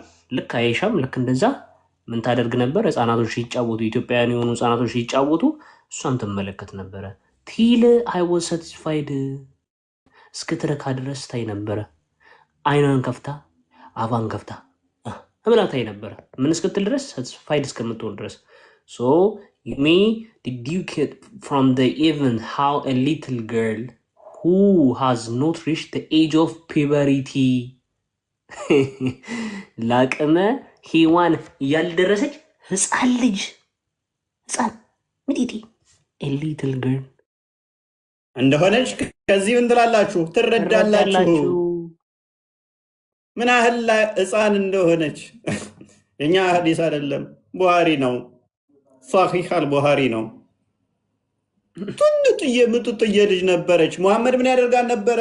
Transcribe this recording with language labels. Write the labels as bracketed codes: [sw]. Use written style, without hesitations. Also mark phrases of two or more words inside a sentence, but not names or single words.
[am] ልክ አይሻም ልክ እንደዛ ምን ታደርግ ነበር? ህፃናቶች ሲጫወቱ፣ ኢትዮጵያውያን የሆኑ ህፃናቶች ሲጫወቱ እሷን ትመለከት ነበረ። [en] till I was satisfied [am] እስክትረካ ድረስ ታይ ነበረ። አይኗን ከፍታ አፋን ከፍታ ብላ ታይ ነበረ። ምን እስክትል ድረስ? [en] ሳቲስፋይድ እስከምትሆን ድረስ። so mi did you get from the event how a little girl who has not reached the age of puberty [am] ላቅመ ሔዋን ያልደረሰች ህፃን ልጅ ህፃን ምዲዲ [en] a little girl [am] እንደሆነች ከዚህ ምን ትላላችሁ? ትረዳላችሁ ምን ያህል ህፃን እንደሆነች። የኛ ሐዲስ አይደለም ቡሃሪ ነው፣ ሷሂህ አል-ቡሃሪ ነው። ምጡጥዬ ልጅ ነበረች። ሙሐመድ ምን ያደርጋል ነበረ?